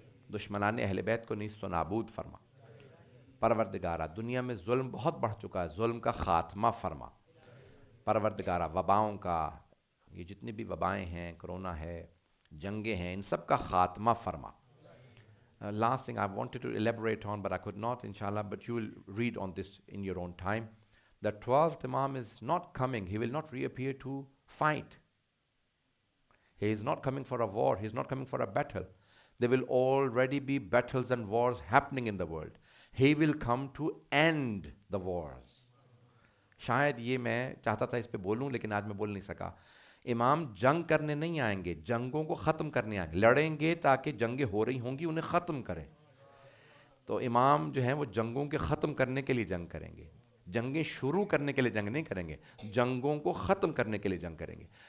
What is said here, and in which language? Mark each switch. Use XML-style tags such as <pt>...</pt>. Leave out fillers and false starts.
<hi>दुश्मनाने अहले बैत को नीस्त व नाबूद फरमा. परवरदिगारा, दुनिया में जुल्म बहुत बढ़ चुका है, जुल्म का ख़ात्मा फरमा. परवरदिगारा, वबाओं का, ये जितनी भी वबाएँ हैं, कोरोना है, जंगें हैं, इन सब का ख़ात्मा फरमा.</hi> <en>Last thing I wanted to elaborate on, but I could not, inshallah, but you will read on this in your own time. The 12th Imam is not coming. He will not reappear to fight. He is not coming for a war. He is not coming for a battle. There will already be battles and wars happening in the world. He will come to end the wars.</en> <hi>शायद ये मैं चाहता था इस पे बोलूं, लेकिन आज मैं बोल नहीं सका. इमाम जंग करने नहीं आएंगे, जंगों को ख़त्म करने आएंगे. लड़ेंगे ताकि जंगें हो रही होंगी उन्हें ख़त्म करें. तो इमाम जो हैं वो जंगों के ख़त्म करने के लिए जंग करेंगे. जंगें शुरू करने के लिए जंग नहीं करेंगे, जंगों को ख़त्म करने के लिए जंग करेंगे.</hi>